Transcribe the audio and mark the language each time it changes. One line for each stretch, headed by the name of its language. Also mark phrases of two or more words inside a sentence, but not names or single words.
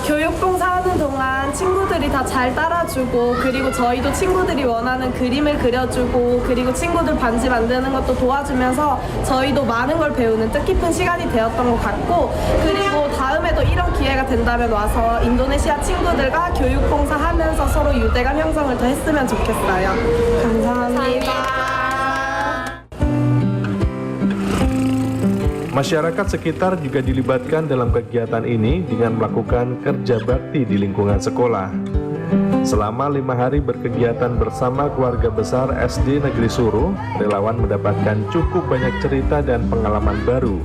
Korean: 교육 봉사하는 동안 친구들이 다 잘 따라주고 그리고 저희도 친구들이 원하는 그림을 그려주고 그리고 친구들 반지 만드는 것도 도와주면서 저희도 많은 걸 배우는 뜻깊은 시간이 되었던 것 같고 그리고 다음에도 이런 기회가 된다면 와서 인도네시아 친구들과 교육 봉사하면서 서로 유대감 형성을 더 했으면 좋겠어요. 감사합니다.
Indonesian: Masyarakat sekitar juga dilibatkan dalam kegiatan ini dengan melakukan kerja bakti di lingkungan sekolah. Selama 5 hari berkegiatan bersama keluarga besar SD Negeri Suruh, relawan mendapatkan cukup banyak cerita dan pengalaman baru.